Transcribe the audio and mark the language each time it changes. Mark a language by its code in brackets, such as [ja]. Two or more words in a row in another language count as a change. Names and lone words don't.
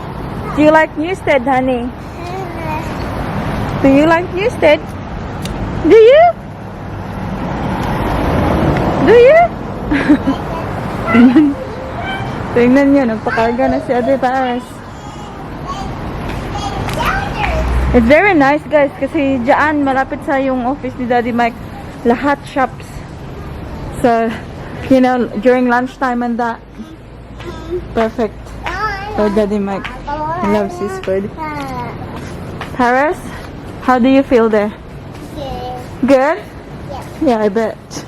[en] Do you like Newstead, honey? Do you like Newstead? Do you? Do you? [tl] Tingnan nyo, nagpakarga na si Ate Paris. [en] It's very nice, [tl] guys, kasi dyan, malapit sa yung office ni Daddy Mike, lahat shops. [en] So, you know, during lunchtime and that. Perfect. For Daddy Mike. He loves his food. Paris, how do you feel there? Good? Yeah, I bet.